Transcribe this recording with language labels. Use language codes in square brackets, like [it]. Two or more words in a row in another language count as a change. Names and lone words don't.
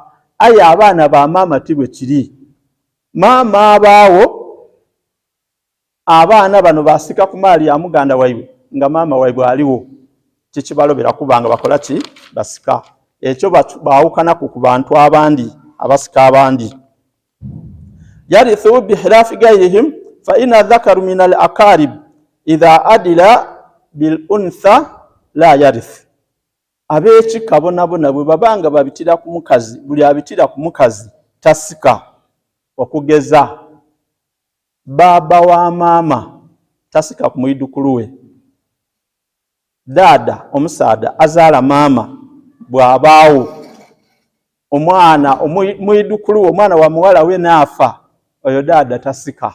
[lg] Aye abaana ba maama ti bwe kiri. Maama abaawo abaana bano basika ku maali ya muganda waibwe nga maama waibwe aliwo, kikibalobera kubanga bakola ki? Basika. Ekyo baawukanaku ku bantu abandi abasika abandi. [ar] يرث بخلاف غيرهم فإن الذكر من الأقارب إذا أدلى بالأنثى لا يرث. [lg] Ab'ekika bonabona bwe babanga babitira ku mukazi, buli abitira ku mukazi tasika. Okugeza baba wa maama tasika ku mwidukulu we. Dada omusaada azaala maama bw'abaawo omwana mwidukulu omwana wa muwala we naafa, oyo dada tasika.